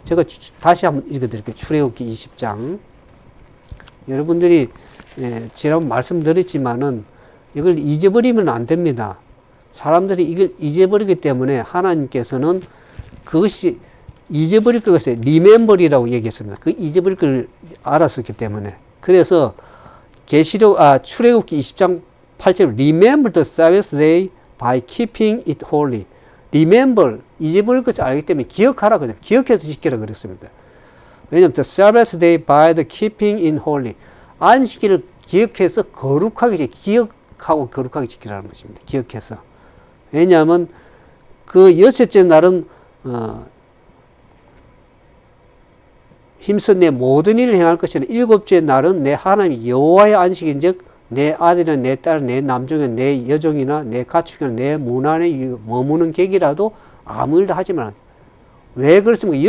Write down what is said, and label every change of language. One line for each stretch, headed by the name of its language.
Korean: 제가 다시 한번 읽어드릴게요. 출애굽기 20장. 여러분들이 지난번 말씀드렸지만은 이걸 잊어버리면 안 됩니다. 사람들이 이걸 잊어버리기 때문에 하나님께서는 그것이 잊어버릴 것을 리멤버리라고 얘기했습니다. 그 잊어버릴 걸 알았었기 때문에. 그래서 출애굽기 20장 8절
English: Remember the Sabbath day by keeping it holy.
Korean: Remember, 잊어버릴 것을 알기 때문에 기억하라 그랬어요. 기억해서 지키라 그랬습니다.
English: 왜냐하면 the Sabbath day by the keeping in holy.
Korean: 안식일을 기억해서 거룩하게 기억하고 거룩하게 지키라는 것입니다. 기억해서. 왜냐하면 그 여섯째 날은 힘써 내 모든 일을 행할 것이나 일곱째 날은 내 하나님 여호와의 안식인즉 내 아들이나 내 딸, 내 남종이나 내 여종이나 내 가축이나 내 문 안에 머무는 객이라도 아무 일도 하지 말라. 왜 그렇습니까?